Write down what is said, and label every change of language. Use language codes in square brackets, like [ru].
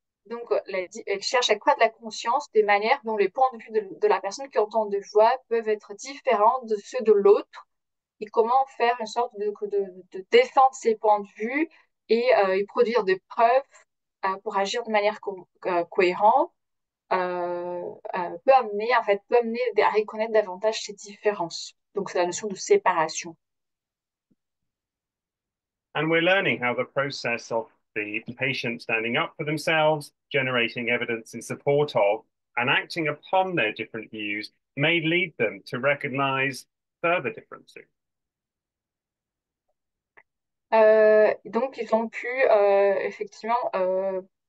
[fr] Donc, elle cherche à accroître la conscience des manières dont les points de vue de la personne qui entend des voix peuvent être différents de ceux de l'autre et comment faire une sorte de défendre ces points de vue et produire des preuves pour agir de manière cohérente peut amener à reconnaître davantage ces différences. Donc, c'est la notion de séparation. [en] And we're learning how the process of the patient standing up for themselves, generating evidence in support of, and acting upon their different views may lead them to recognize further differences. [fr] Donc, ils ont pu effectivement.